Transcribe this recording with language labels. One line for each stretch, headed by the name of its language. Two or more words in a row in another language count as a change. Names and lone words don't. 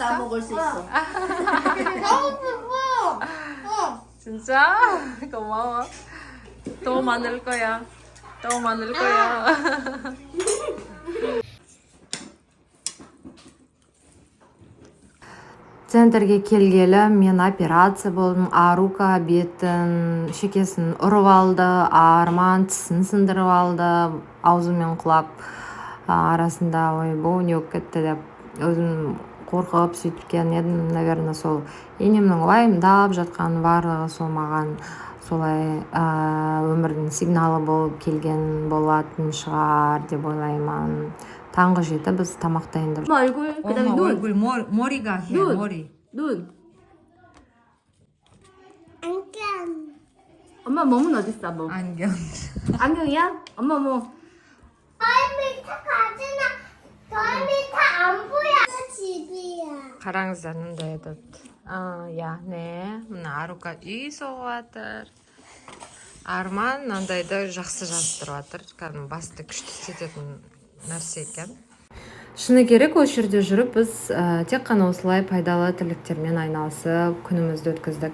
Korean: 내가 따 먹을 수 있어. 진짜? 고마워. 더 많을 거야. 더 많을 거야.
Kazakh: Центрге келгелі мен операция болдым. Арука бетін, шекесін ұрып алды, арман тісін сындырып алды, аузымен құлап. арасында ойбу не болып кетті деп өзім қорқып сөйтіп келген едім. Наверное, сол енемнің уайымдап жатқан барлығы сол маған солай өмірдің сигналы болып келген болатын шығар деп ойлаймын. Таңғы 7 біз тамақ дайындап
Korean: 엄마 얼굴, 그다음에 눈, 얼굴 머리가 해 눈. 머리. 눈. 안녕. 엄마 몸은 어디 있어? 몸. 안경. 안경이야? 엄마 뭐? 밑에 가지나 저 밑에 안 보여. 집이야.
Kazakh: қараңыздар яғни мына Арука үй соғып жатыр. Арман мынандайды жақсы жазып тұрып жатыр. Кәдімгі басты күшті істететін нәрсе екен. Шыны керек, осы жерде жүріп біз тек қана осылай пайдалы тірліктермен айналысып күнімізді өткіздік.